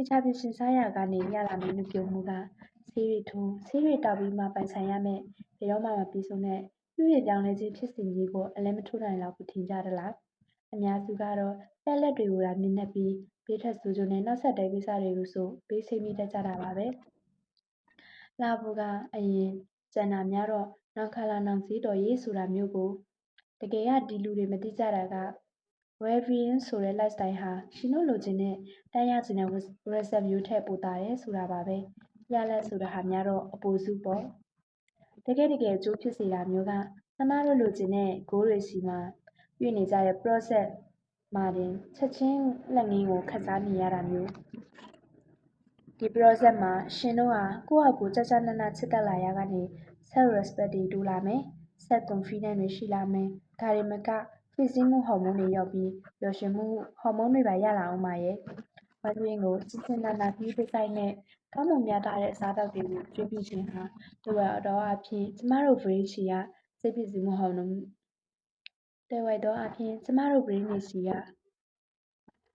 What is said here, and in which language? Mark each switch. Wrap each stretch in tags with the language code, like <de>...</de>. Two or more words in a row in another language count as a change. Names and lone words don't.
<my>ချာပြင်ဆင်စားရာကနေရလာမယ့်နုပျိုမှုကဆေးတွေထိုးဆေးတွေသောက်ပြီးမှပိုင်ဆိုင်ရမယ့်ဘယ်တော့မှမပြီးဆုံးတဲ့ပြုပြင်ပြောင်းလဲခြင်းဖြစ်စဉ်ကြီးကိုအလဲမထိုးနိုင်လောက်ဘူးထင်ကြသလား။အများစုကတော့ပက်လက်တွေကိုသာမြင်တတ်ပြီးဘေးထွက်ဆိုးကျိုးနဲ့နောက်ဆက်တွဲကိစ္စတွေကိုဆိုဘေးချိတ်မိတတ်ကြတာပါပဲ။လှဖို့ကအရင်ကျန်တာများတော့နော င်ခါလာနောင်ဈေးတော်ရေးဆိုတာမျိုးကိုတကယ်ကဒီလူတွေမသိကြတာက well-being ဆိုတဲ့ lifestyle ဟာရှင်တို့လိုချင်တဲ့တန်းရချင်တဲ့ result မျိုးထက်ပိုသာတယ်ဆိုတာပါပဲ။ရလ ဒ်ဆိုတာဟာများတော့အပိုစုပေါ့။တကယ့်အကျိုးဖြစ်စေတာမျိုးကကျမတို့လိုချင်တဲ့ goal တွေဆီမှာတွေ့နေကြတဲ့ process မှာတင်ချက် ချင်းလက်ငင်းကိုခံစားနေရတာမျိုး။ဒီ process မှာရှင်တို့ဟာကိုယ့်ဟာကိုယ်ကျကျနနချစ်တတ်လာ ရာကနေ</my> <en>self respect</en> <my>တွေတိုးလာမယ်။</my> <en>self confidence</en> <my>တွေရှိလာမယ်။ဒါတင်မကဖိစီးမှုဟော်မုန်းတွေလျော့ပြီးပျော်ရွှင်မှုဟော်မုန်းတွေပါရလာဦးမှာရဲ့။ဝမ်းတွင်းကိုကျဉ်ကျဉ်းနာနာဂရုတစိုက်နဲ့ကောင်းမွန်မြတ်သားတဲ့အစားအသောက်တွေကိုကျွေးမွေးခြင်းဟာသွယ်ဝိုက်သောအားဖြင့်ကျမတို့ပရိသတ်ဆီကစိတ်ဖိစီးမှုဟော်မုန်း</my>